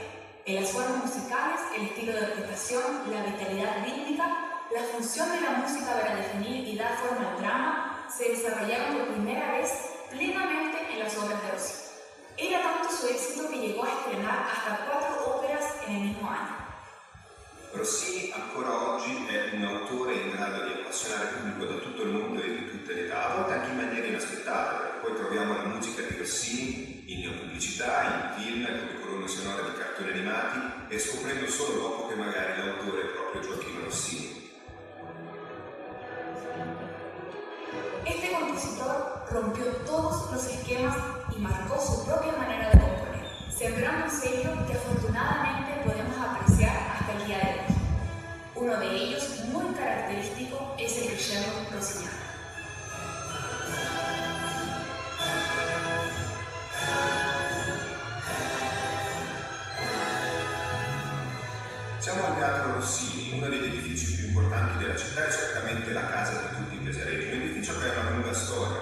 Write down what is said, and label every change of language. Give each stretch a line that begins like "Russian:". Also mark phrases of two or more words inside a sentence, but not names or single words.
Spanish: En las formas musicales, el estilo de orquestación, la vitalidad rítmica, la función de la música para definir y dar forma al drama se desarrollaron por primera vez plenamente en las obras de Rossini. Era tanto su éxito que llegó a estrenar hasta 4 óperas en el mismo año.
Italian: Rossini ancora oggi è un autore in grado di appassionare il pubblico da tutto il mondo e di tutte le età, a volte anche in maniera inaspettata, perché poi troviamo la musica di Rossini in pubblicità, in film, come colonne sonore di cartoni animati, e scoprendo solo dopo che magari l'autore è proprio Gioacchino Rossini.
Spanish: Este compositor rompió todos los esquemas y marcó su propia manera de componer, sembrando un sello que afortunadamente podemos apreciar hasta el día de hoy. Uno de ellos, muy característico, es el crescendo rossiniano.
Italian: Siamo al Teatro Rossini, uno degli edifici più importanti della città è certamente la casa di tutti i pesaresi, un edificio che ha una lunga storia.